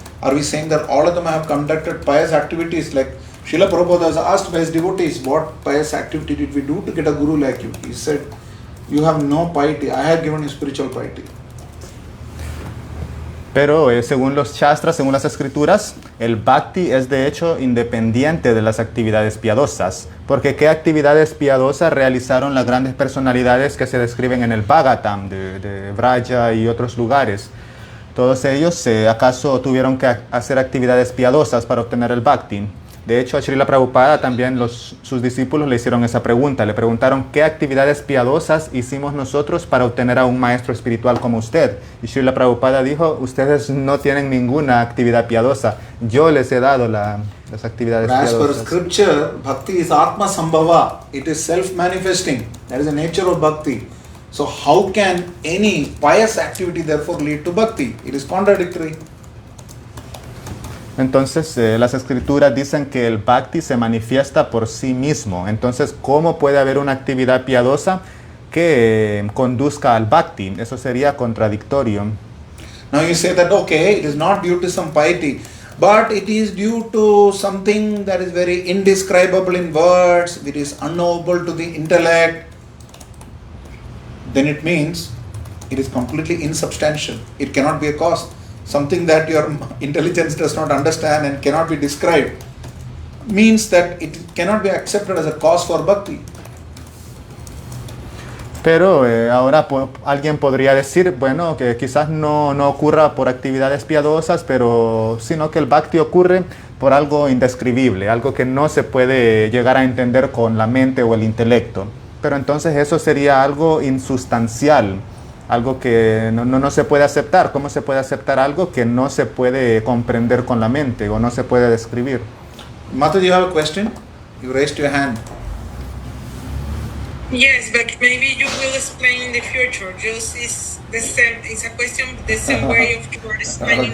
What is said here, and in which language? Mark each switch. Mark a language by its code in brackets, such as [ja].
[en] Are we saying that all of them have conducted pious activities? Like Srila Prabhupada was asked by his devotees, what pious activity did we do to get a guru like you? He said, you have no piety, I have given you spiritual piety. [es] Pero según los shastras, según las escrituras, el bhakti es de hecho independiente de las actividades piadosas. Porque ¿qué actividades piadosas realizaron las grandes personalidades que se describen en el Bhagavatam de Vraja y otros lugares? Todos ellos, ¿acaso tuvieron que hacer actividades piadosas para obtener el bhakti? De hecho, a Srila Prabhupada también sus discípulos le hicieron esa pregunta. Le preguntaron, ¿qué actividades piadosas hicimos nosotros para obtener a un maestro espiritual como usted? Y Srila Prabhupada dijo, ustedes no tienen ninguna actividad piadosa. Yo les he dado las actividades piadosas. [en] As per scripture, bhakti is Atma Sambhava. It is self-manifesting. That is the nature of bhakti. So how can any pious activity therefore lead to bhakti? It is contradictory. [es] Entonces, las escrituras dicen que el bhakti se manifiesta por sí mismo. Entonces, ¿cómo puede haber una actividad piadosa que conduzca al bhakti? Eso sería contradictorio. [en] Now you say that, okay, it is not due to some piety, but it is due to something that is very indescribable in words, it is unknowable to the intellect. Then it means it is completely insubstantial. It cannot be a cause. Something that your intelligence does not understand and cannot be described means that it cannot be accepted as a cause for bhakti. [es] Pero ahora alguien podría decir, bueno, que quizás no ocurra por actividades piadosas, pero sino que el bhakti ocurre por algo indescribible, algo que no se puede llegar a entender con la mente o el intelecto. Pero entonces eso sería algo insustancial, algo que no se puede aceptar. ¿Cómo se puede aceptar algo que no se puede comprender con la mente o no se puede describir? [en] Mata, do you have a question? You raised your hand. Yes, but maybe you will explain in the future. Just is the same. It's a question the same way of you are explaining